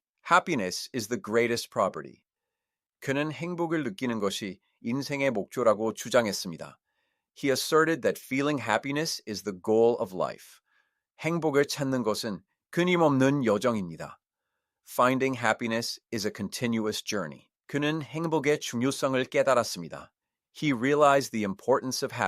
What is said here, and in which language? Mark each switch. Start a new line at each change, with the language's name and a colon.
English: Happiness is the greatest property.
Korean: 그는 행복을 느끼는 것이 인생의 목표라고 주장했습니다.
English: He asserted that feeling happiness is the goal of life.
Korean: 행복을 찾는 것은 끊임없는 여정입니다.
English: Finding happiness is a continuous journey.
Korean: 그는 행복의 중요성을 깨달았습니다.
English: He realized the importance of happiness.
Korean: 행복은 자신이 만드는 것입니다.